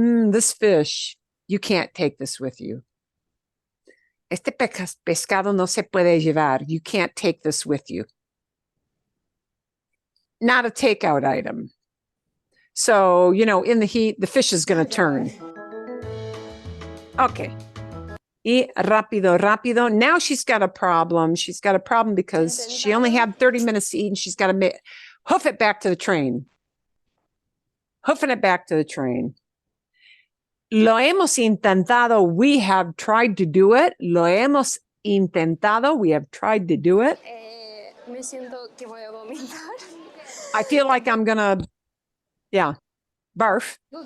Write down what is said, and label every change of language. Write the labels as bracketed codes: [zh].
[en] This fish, you can't take this with you. [es] Este pescado no se puede llevar. [en] You can't take this with you. Not a takeout item. So, in the heat, the fish is going to turn. Okay. [es] Y rápido. [en] Now she's got a problem. She's got a problem because she only had 30 minutes to eat and she's got to hoof it back to the train. Hoofing it back to the train. [es] Lo hemos intentado. [en] We have tried to do it. [es] Lo hemos intentado. [en] We have tried to do it. [es] Me siento que voy a vomitar. [en] I feel like I'm going to, barf.